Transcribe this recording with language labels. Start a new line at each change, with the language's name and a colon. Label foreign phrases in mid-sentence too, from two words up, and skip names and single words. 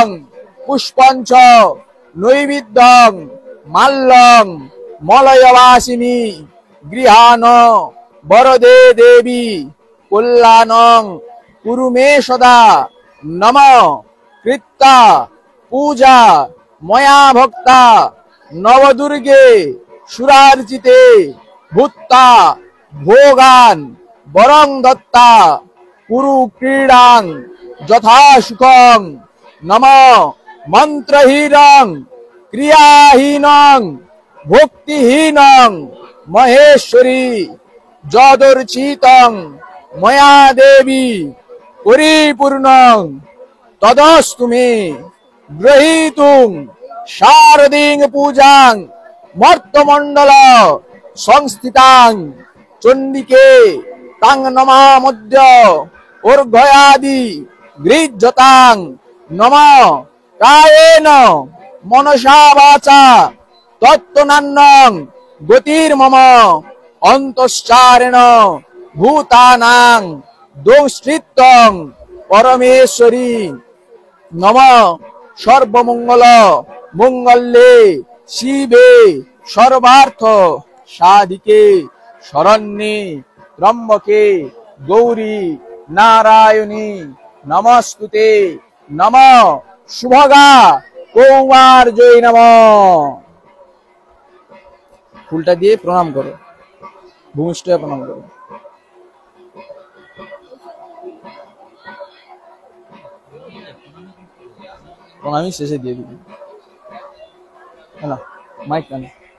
Sanskrit: পুষ্পঞ্চ নৈবেদ্যং মাল্যং মলয়বাসিনী গৃহান বরদে দেবী কল্যাণং কুরু মে সদা নম কৃত্তা পূজা ময়া ভক্তা নবদুর্গে সুরার্চিতে ভূত্তা ভোগান বরং দত্তা কুরু ক্রীড়াং যথা সুখং নম মন্ত্রহীনং ক্রিয়াহীনং ভক্তিহীনং মহেশ্বরী যদর্চিতং ময়া দেবী পরিপূর্ণং তদস্তু মে গ্রহীতুং শারদীং পূজাং মর্তমণ্ডল সংস্থিতাং চণ্ডিকে তাং নমামদ্য অর্ঘয়াদি গৃহ্যতাং নম কায়েন মনসা বাচা তত্ত্বনান্নং গতির্মম অন্তশ্চারেণ ভূতানাং দোংশ্রিত্যং পরমেশ্বরী নম সর্বমঙ্গল মঙ্গলে শিবে সর্বার্থ সাধিকে শরণ্যে ত্রম্বকে গৌরী নারায়ণী নমস্তুতে নম শুভগা কৌমার্যৈ নম।
Bangla: ফুলটা দিয়ে প্রণাম করো, ভূমিষ্ঠ প্রণাম করো। প্রণামী শেষে দিয়ে দিবি, হ্যাঁ মাইক টানে।